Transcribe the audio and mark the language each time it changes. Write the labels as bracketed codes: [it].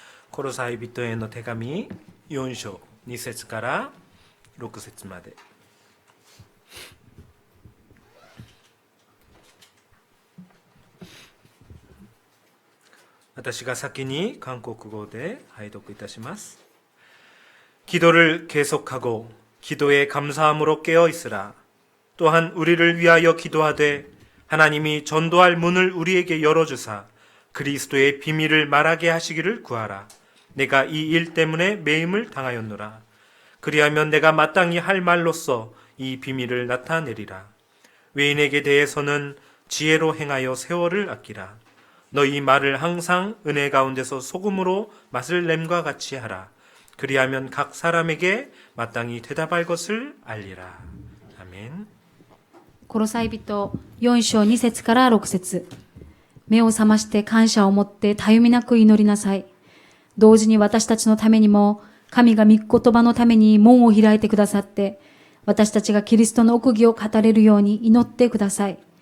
[ja] コロサイ人への手紙4章2節から6節まで。私が先に韓国語で拝読いたします. [ko] 기도를 계속하고 기도에 감사함으로 깨어 있으라. 또한 우리를 위하여 기도하되 하나님이 전도할 문을 우리에게 열어주사 그리스도의 비밀을 말하게 하시기를 구하라. 내가 이 일 때문에 매임을 당하였노라. 그리하면 내가 마땅히 할 말로써 이 비밀을 나타내리라. 외인에게 대해서는 지혜로 행하여 세월을 아끼라. 너희 말을 항상 은혜 가운데서 소금으로 맛을 냄과 같이 하라. 그리하면 각 사람에게 마땅히 대답할 것을 알리라. 아멘. [ja] コロサイ人4章2節から6節。目を覚まして感謝を持ってたゆみなく祈りなさい。同時に私たちのためにも、神が御言葉のために門を開いてくださって、私たちがキリストの奥義を語れるように祈ってください。